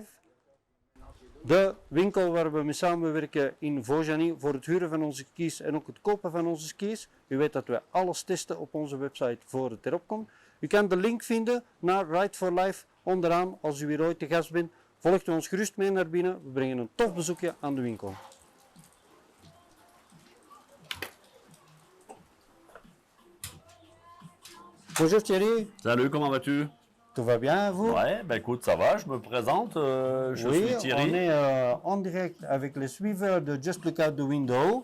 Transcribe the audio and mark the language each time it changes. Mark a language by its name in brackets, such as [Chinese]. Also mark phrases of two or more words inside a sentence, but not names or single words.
[Dutch] De winkel waar we mee samenwerken in Vaujany voor het huren van onze skis en ook het kopen van onze skis. U weet dat we alles testen op onze website voor het erop komt. U kan de link vinden naar Ride for Life onderaan als u weer ooit te gast bent. Volgt u ons gerust mee naar binnen. We brengen een tof bezoekje aan de winkel. [French] Bonjour Thierry. Salut, comment vas-tu? Tout va bien, vous? Ouais, ben écoute, ça va, je me présente, je suis Thierry. On est en direct avec les suiveurs de Just Look Out the Window.